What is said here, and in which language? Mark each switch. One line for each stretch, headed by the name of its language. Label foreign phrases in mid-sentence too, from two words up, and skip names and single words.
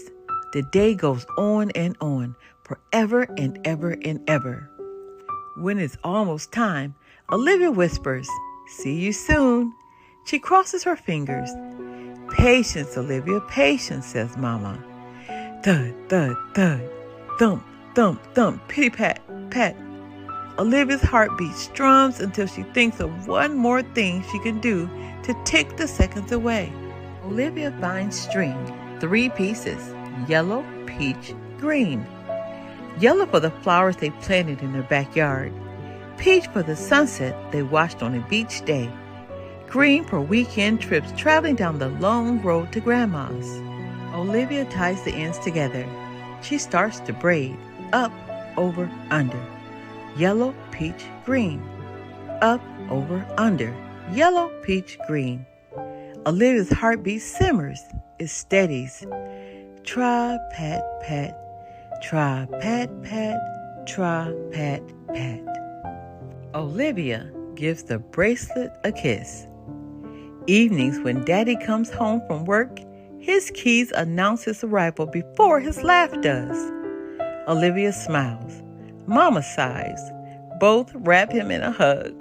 English: The day goes on and on, forever and ever and ever. When it's almost time, Olivia whispers, "See you soon." She crosses her fingers. "Patience, Olivia, patience," says Mama. Thud, thud, thud. Thump, thump, thump, pitty pat, pat. Olivia's heartbeat strums until she thinks of one more thing she can do to tick the seconds away. Olivia finds string, 3 pieces, yellow, peach, green. Yellow for the flowers they planted in their backyard. Peach for the sunset they watched on a beach day. Green for weekend trips traveling down the long road to Grandma's. Olivia ties the ends together. She starts to braid, up, over, under. Yellow, peach, green. Up, over, under. Yellow, peach, green. Olivia's heartbeat simmers. It steadies. Tra, pat, pat. Tra, pat, pat. Tra, pat, pat. Olivia gives the bracelet a kiss. Evenings when Daddy comes home from work, his keys announce his arrival before his laugh does. Olivia smiles. Mama sighs. Both wrap him in a hug.